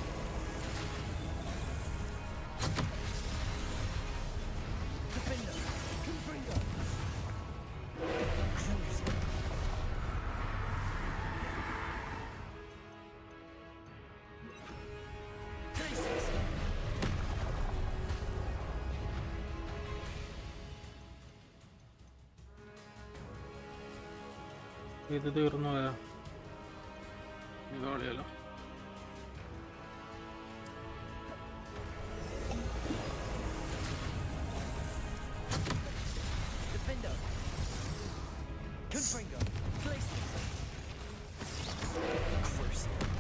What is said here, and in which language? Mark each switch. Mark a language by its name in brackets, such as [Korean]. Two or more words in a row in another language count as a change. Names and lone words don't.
[English] Defender. Confringo. Crucio. Glacius. [Malayalam] ഇത് തീർന്നു പോയാ ഇത് കളിയല്ലോ. [English] Defender. Confringo. Glacius. Crucio.